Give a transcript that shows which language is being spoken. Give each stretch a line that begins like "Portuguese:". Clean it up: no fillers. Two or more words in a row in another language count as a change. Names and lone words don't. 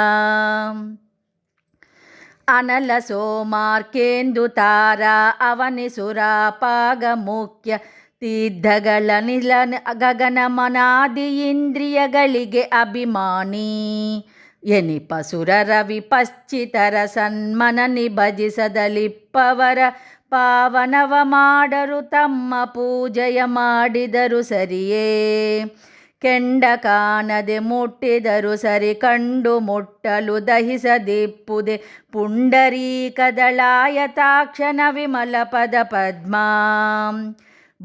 Kannada: ಅನಲ ಸೋಮಾರ್ಕೇಂದು ತಾರ ಅವನಿಸುರಾಪಾಗ ಮುಖ್ಯ ತೀರ್ಥಗಳ ನಿಲ ಗಗನ ಮನಾದಿ ಇಂದ್ರಿಯಗಳಿಗೆ ಅಭಿಮಾನಿ ಎನಿಪ ಸುರರ ವಿಪಶ್ಚಿತರ ಸನ್ಮನನಿ ಭಜಿಸದಲಿಪ್ಪವರ ಪಾವನವ ಮಾಡರು ತಮ್ಮ ಪೂಜೆಯ ಮಾಡಿದರು ಸರಿಯೇ. ಕೆಂಡ ಕಾಣದೆ ಮುಟ್ಟಿದರು ಸರಿ ಕಂಡು ಮುಟ್ಟಲು ದಹಿಸದಿಪ್ಪುದೆ ಪುಂಡರೀಕದಳಾಯತಾಕ್ಷಣ ವಿಮಲ ಪದ ಪದ್ಮ.